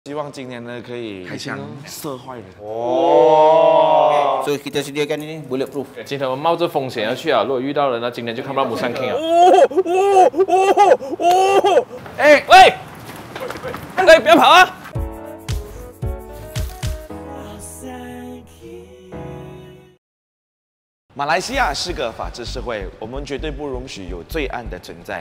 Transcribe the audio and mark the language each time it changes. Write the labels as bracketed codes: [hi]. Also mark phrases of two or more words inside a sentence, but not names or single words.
[zh] 希望今年呢可以开枪射坏人。哦，所以 [ms] kita sediakan ini bulletproof。 [zh] 今天我们冒着风险要去啊，如果遇到人呢，今天就看不到Musang King 啊。哎喂，哎不要跑啊！马来西亚是个法治社会，我们绝对不容许有罪案的存在。